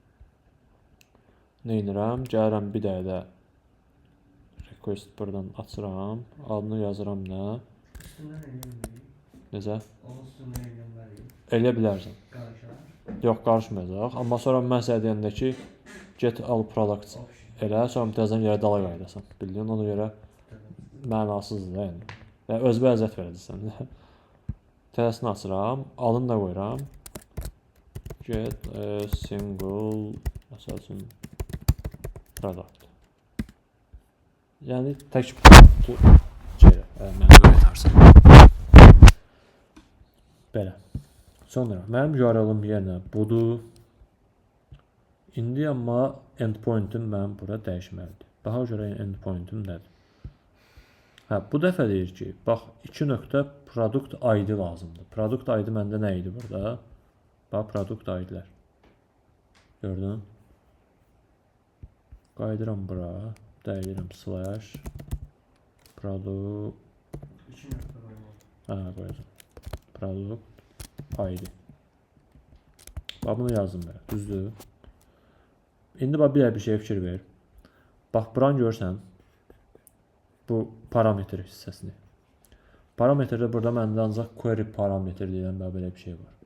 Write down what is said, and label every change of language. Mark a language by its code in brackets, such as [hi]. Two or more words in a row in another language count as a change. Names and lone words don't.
[az] Nə edirəm? Gəlirəm bir dənə də request buradan açıram, adını yazıram nə? Üstündən eləyim. Necə? Onun üstündən eləyim. Elə bilərsən. Qarışar. Yox, qarışmayacaq. Amma sonra mən sənə deyəndə ki, [en] get all products [az] elə, sonra təzədən yerə dala qayıdasan. Bildin, ona görə mənasızdır da yəni. Yəni özünə əziyyət verəcəksən. Təsini açıram, adını da qoyuram. [en] Get a single [az] məsəl üçün product. Yəni tək şeyə, mənə qaytarsan. Belə. Sonra mənim URL-ım yerinə budur. İndi amma endpoint-im mənim bura dəyişməlidir. Daha görə endpoint-im nədir? Hə, bu dəfə deyir ki, bax 2 nöqtə product ID lazımdır. Product ID məndə nə idi burada? Bax, product ID-lər. Gördün? Qayıdıram bura. Dəyişirəm slash product. 2 nöqtə qoymalıyam. Hə, qoyacam. Product ID. Bax, bunu yazdım belə. Düzdür? İndi bax, bir şey fikir ver. Bax, buranı görsən. Bu parametr hissəsini. Parametrdə burada məndə ancaq query parametr deyilən belə bir şey var.